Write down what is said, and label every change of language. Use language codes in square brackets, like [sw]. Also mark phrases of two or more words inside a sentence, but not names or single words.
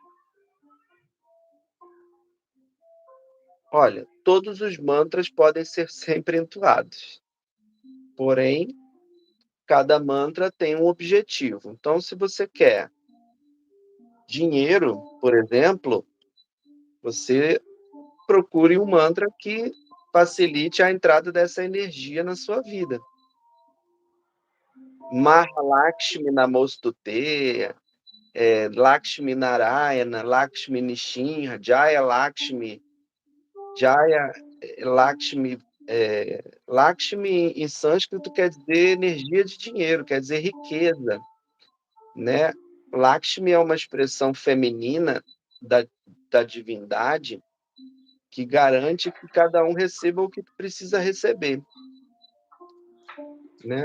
[pt] Olha, todos os mantras podem ser sempre entoados, porém, cada mantra tem um objetivo. Então, se você quer dinheiro, por exemplo, você procure um mantra que facilite a entrada dessa energia na sua vida. [sa] महालक्ष्मी नमोस्तुते, लक्ष्मी नारायण, लक्ष्मी निशिन्हा, जय लक्ष्मी, जय लक्ष्मी. [pt] Lakshmi em sânscrito quer dizer energia de dinheiro, quer dizer riqueza, né? Lakshmi é uma expressão feminina da, da divindade que garante que cada um receba o que precisa receber, né?